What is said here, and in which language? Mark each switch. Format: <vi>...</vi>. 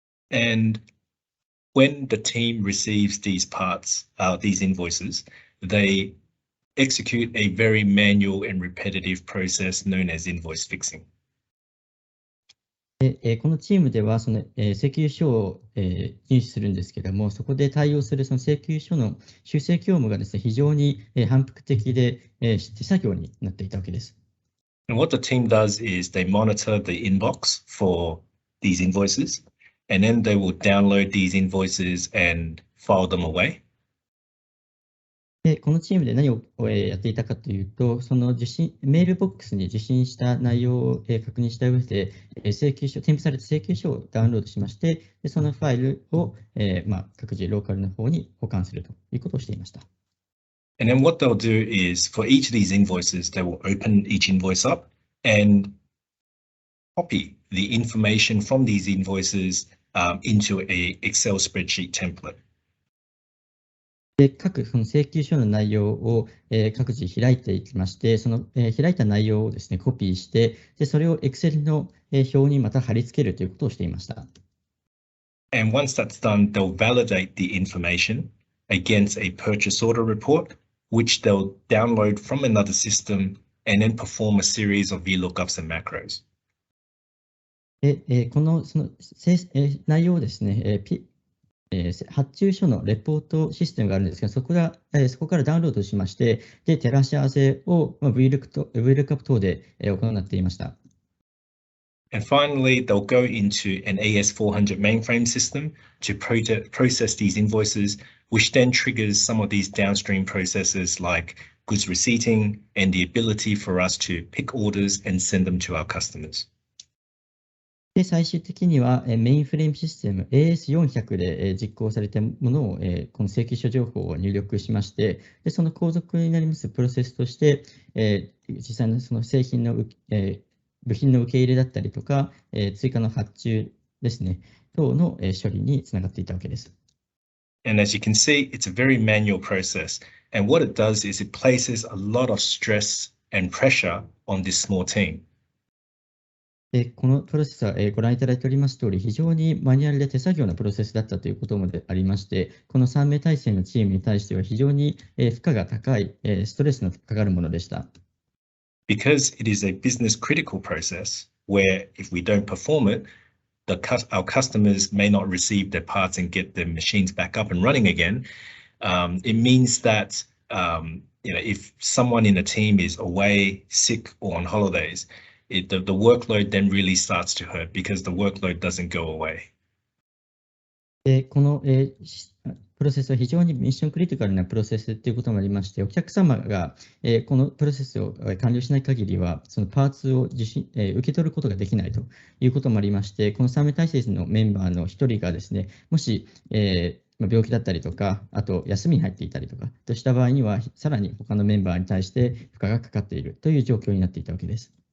<en>And when the team receives these parts, these invoices, they execute a very manual and repetitive process known as invoice fixing.</en> <ja>このチームでは請求書を入手するんですけれども、そこで対応するその請求書の修正業務がですね、非常に反復的で手作業になっていたわけです。</ja> <en>And what the team does is they monitor the inbox for these invoices, and then they will download these invoices and file them away.</en> <ja>でこのチームで何をやっていたかというと、そのメールボックスに受信した内容を確認した上で、添付された請求書をダウンロードしまして、でそのファイルを各自ローカルの方に保管するということをしていました。</ja> <en>And then what they'll do is for each of these invoices, they will open each invoice up and copy the information from these invoices into a Excel spreadsheet template.</en> <ja>でその請求書の内容を各自開いていきまして、その開いた内容をですね、コピーして、でそれを Excel の表にまた貼り付けるということをしていました。</ja> <en>And once that's done, they'll validate the information against a purchase order report, which they'll download from another system and then perform a series of VLOOKUPs and macros.</en> <ja>でその内容をですね、発注書のレポートシステムがあるんですが、そこからダウンロードしまして、で照らし合わせを VLOOKUP 等で行っていました。</ja> <en>And finally, they'll go into an AS400 mainframe system to process these invoices, which then triggers some of these downstream processes like goods receipting and the ability for us to pick orders and send them to our customers.</en> <ja>で最終的にはメインフレームシステム AS400 で実行されたものをこの請求書情報を入力しまして、でその後続になりますプロセスとして実際のその製品の部品の受け入れだったりとか追加の発注ですね等の処理につながっていたわけです。</ja> <en>And as you can see, it's a very manual process. And what it does is it places a lot of stress and pressure on this small team.</en> <ja>このプロセスはご覧いただいております通り、非常にマニュアルで手作業なプロセスだったということもありまして、この3名体制のチームに対しては非常に負荷が高い、ストレスのかかるものでした。</ja> <en>Because it is a business critical process where if we don't perform it, our customers may not receive their parts and get their machines back up and running again. It means that if someone in a team is away, sick, or on holidays, the workload then really starts to hurt because the workload doesn't go away.</en> <ja>このプロセスは非常にミッションクリティカルなプロセスということもありまして、お客様がこのプロセスを完了しない限りは、そのパーツを受け取ることができないということもありまして、この3名体制のメンバーの1人がですね、もし病気だったりとか、あと休みに入っていたりとかとした場合には、さらに他のメンバーに対して負荷がかかっているという状況になっていたわけです。</ja>